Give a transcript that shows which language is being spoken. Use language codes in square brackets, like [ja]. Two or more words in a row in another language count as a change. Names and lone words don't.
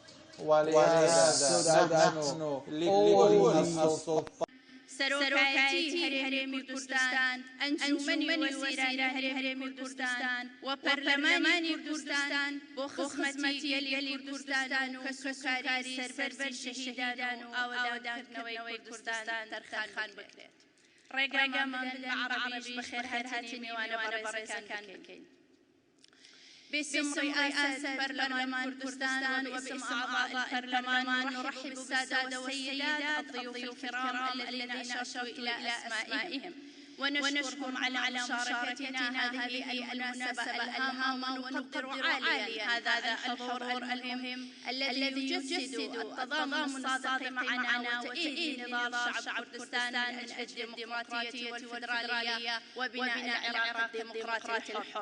[ckb] سەرۆکایەتی هەرێمی کوردستان، ئەنجومەنی وەزیرانی هەرێمی کوردستان و پەرلەمانی کوردستان بۆ خزمەتی یەلی کوردستان و کەسوکاری سەربەرزی شەهیدان و ئاوادانکردنەوەی کوردستان تەرخان بکرێت. ڕێگامان بە عەرەبیش بەخێرهاتی نێوانە بەڕێزەکان بکەین. [ar] باسم رئاسة برلمان كردستان وباسم أعضاء البرلمان نرحب بالسادة والسيدات الضيوف الكرام الذين أشرتوا إلى أسمائهم ونشكرهم على مشاركتنا هذه المناسبة الهامة، ونقدر عاليا هذا الحضور المهم الذي يجسد التضامن الصادق معنا وتأييد نضال شعب كردستان من أجل الديمقراطية والفيدرالية وبناء العراق الديمقراطي الحر.